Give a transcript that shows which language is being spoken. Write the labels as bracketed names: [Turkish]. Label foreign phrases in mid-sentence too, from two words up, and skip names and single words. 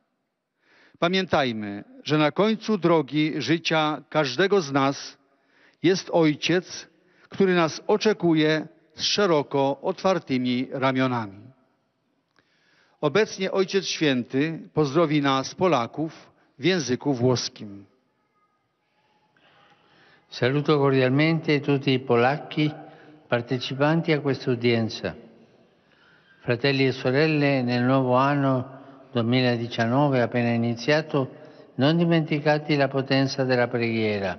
[Polish] Pamiętajmy, że na końcu drogi życia każdego z nas jest Ojciec, który nas oczekuje z szeroko otwartymi ramionami. Obecnie Ojciec Święty pozdrowi nas, Polaków, w języku włoskim. [Italian] Saluto cordialmente tutti i polacchi partecipanti a questa udienza. Fratelli e sorelle, nel nuovo anno 2019 appena iniziato, non dimenticate la potenza della preghiera.